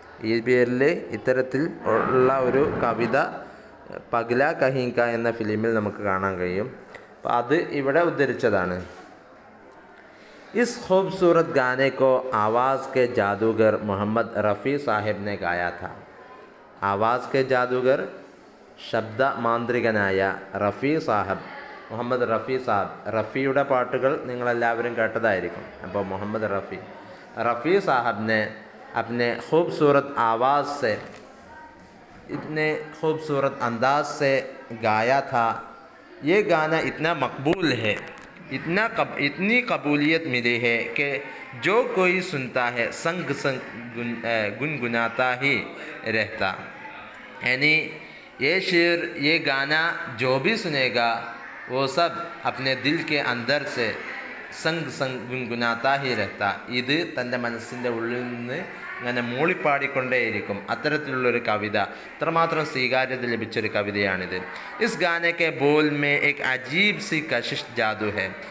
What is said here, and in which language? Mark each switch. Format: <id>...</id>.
<ml>ഈ പേരിൽ ഇത്തരത്തിൽ ഉള്ള ഒരു കവിത പഗ്ല കहीं का എന്ന ഫിലിമിൽ നമുക്ക് കാണാൻ കഴിയും. അപ്പോൾ അത് ഇവിടെ ഉദ്ധരിച്ചതാണ്.</ml> <hi>इस खूबसूरत गाने को आवाज़ के जादूगर मोहम्मद रफ़ी साहब ने गाया था। आवाज़ के जादूगर</hi> <ml>ശബ്ദ മാന്ത്രികനായ റഫീ സാഹബ്, മുഹമ്മദ് റഫീ സാഹബ്. റഫിയുടെ പാട്ടുകൾ നിങ്ങളെല്ലാവരും കേട്ടതായിരിക്കും. അപ്പോൾ</ml> <hi>മുഹമ്മദ് रफ़ी साहब ने अपने खूबसूरत आवाज़ से, इतने खूबसूरत अंदाज से गाया था। ये गाना इतना मकबूल है, इतनी कबूलियत मिली है कि जो कोई सुनता है संग संग गुनगुनाता ही रहता। यानी ये शेर, ये गाना जो भी सुनेगा वो सब अपने दिल के अंदर से സംഗ് സംഗ് ഗുൻഗുനാത്താ ഹി രഹ്ത,</hi> <ml>ഇത് തൻ്റെ മനസ്സിൻ്റെ ഉള്ളിൽ നിന്ന് ഇങ്ങനെ മൂളിപ്പാടിക്കൊണ്ടേയിരിക്കും. അത്തരത്തിലുള്ളൊരു കവിത, അത്രമാത്രം സ്വീകാര്യത ലഭിച്ചൊരു കവിതയാണിത്.</ml> <hi>Is ഗാനെ K Bol may Ek Ajeeb C കശിഷ് Jaadu he.</hi>